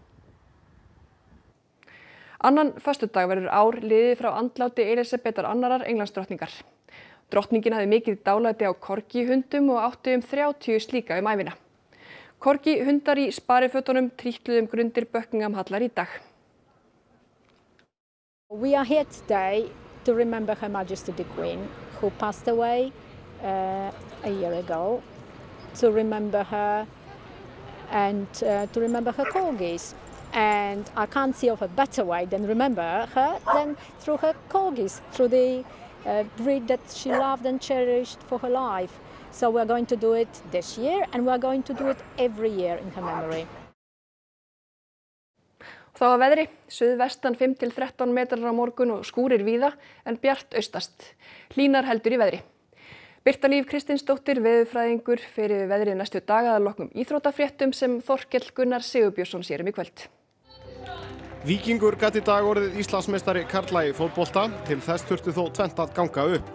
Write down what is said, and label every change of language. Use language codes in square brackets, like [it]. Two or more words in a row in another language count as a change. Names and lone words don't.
[is] Annan föstudag verður ár liðið frá andláti Elísabetar II Englandsdrottningar. Drottningin hafði mikið dálæti á korgihundum og átti 30 slíka ævina. Korgihundar í sparifötunum trítluðu grundir Buckingham hallar í dag. [en] We are here today to remember Her Majesty the Queen, who passed away a year ago, to remember her and to remember her corgis. And I can't see of a better way than remember her than through her corgis, through the breed that she loved and cherished for her life. So we're going to do it this year and we're going to do it every year in her memory. [is] Þá að veðri, suðvestan 5 til 13 metrar á morgun og skúrir víða en bjart austast. Hlýnar heldur í veðri. Birta Líf Kristinsdóttir, veðurfræðingur, fer yfir veðrið næstu daga að loknum íþróttafréttum sem Þorkell Gunnar Sigurbjörnsson sér í kvöld. Víkingur gat í dag orðið Íslandsmeistari karla í fótbolta, til þess þurfti þó tvennt að ganga upp.